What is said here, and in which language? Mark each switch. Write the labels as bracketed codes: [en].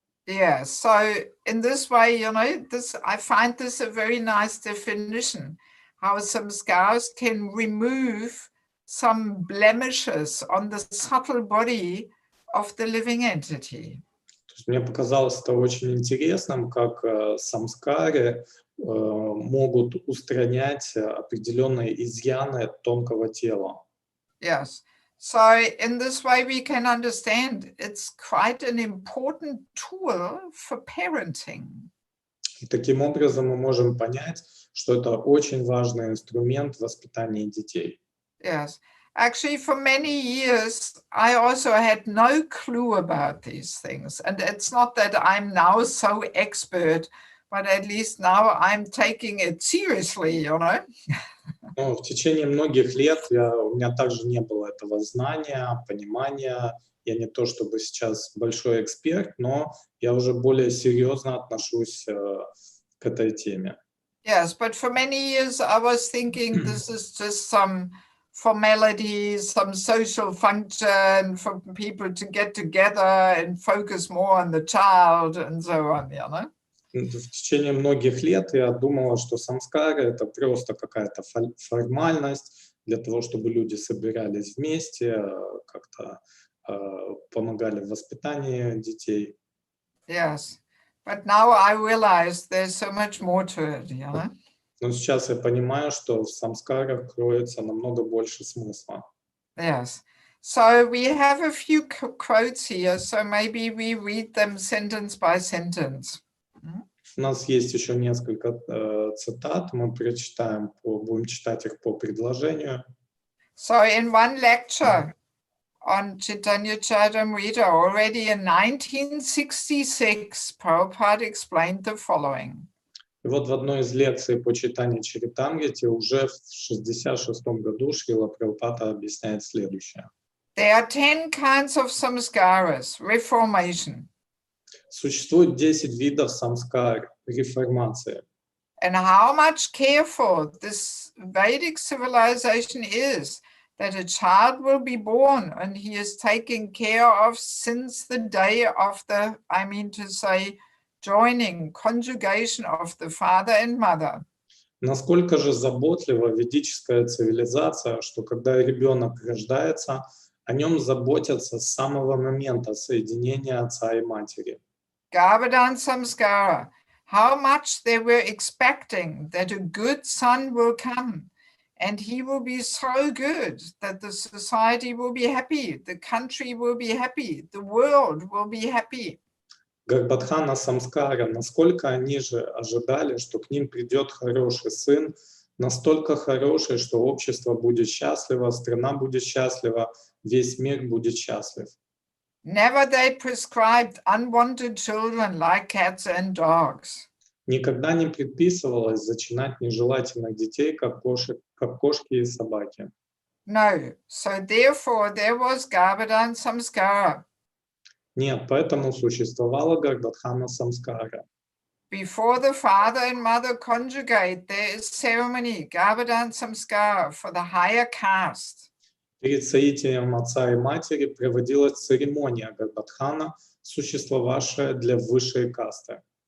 [en] Yeah, so in this way, you know, I find this a very nice definition, how some scars can remove some blemishes on the subtle body of the living entity. [ru] Мне показалось это очень интересным, как самскары могут устранять определенные изъяны тонкого тела. [en] Yes. So in this way, we can understand it's quite an important tool for parenting. [ru] И таким образом мы можем понять, что это очень важный инструмент в воспитании детей. [en] Yes. Actually, for many years, I also had no clue about these things. And it's not that I'm now so expert, but at least now I'm taking it seriously, you know. [ru] Но в течение многих лет у меня также не было этого знания, понимания. Я не то чтобы сейчас большой эксперт, но я уже более серьезно отношусь к этой теме. [en] Yes, but for many years I was thinking this is just some formalities, some social function for people to get together and focus more on the child and so on, you know. [ru] В течение многих лет я думала, что самскары — это просто какая-то формальность для того, чтобы люди собирались вместе, как-то помогали в воспитании детей. [en] Yes, but now I realize there's so much more to it, you know. [ru] Но сейчас я понимаю, что в самскарах кроется намного больше смысла. [en] Yes. So we have a few quotes here, so maybe we read them sentence by sentence. [ru] У нас есть еще несколько цитат, мы будем читать их по предложению. [en] So in one lecture on Chaitanya Charitamrita, already in 1966, Prabhupada explained the following. [ru] И вот в одной из лекций по читанию Чаритамрити уже в 1966 году Шрила Прабхупада объясняет следующее. [en] There are 10 kinds of samskaras, reformation. [ru] Существует 10 видов самскар, реформации. [en] And how much careful this Vedic civilization is that a child will be born and he is taken care of since the day of the, I mean to say, joining, conjugation of the father and mother. [ru] Насколько же заботлива ведическая цивилизация, что когда ребенок рождается, о нем заботятся с самого момента соединения отца и матери. [en] Garbhadan samskara, how much they were expecting that a good son will come and he will be so good that the society will be happy, the country will be happy, the world will be happy. [ru] Гарбхадхана самскара, насколько они же ожидали, что к ним придет хороший сын, настолько хороший, что общество будет счастливо, страна будет счастлива, весь мир будет счастлив. [en] Never they prescribed unwanted children like cats and dogs. [ru] Никогда не предписывалось зачинать нежелательных детей, как кошки и собаки. [en] No, so therefore there was Garbhadan samskara. [ru] Нет, поэтому существовала Гарбхадхана самскара. [en] Before the father and mother conjugate, there is ceremony, Garbhadan samskara, for the higher caste. [ru] Перед соитием отца и матери проводилась церемония Гарбхадхана, существовавшая для высшей касты.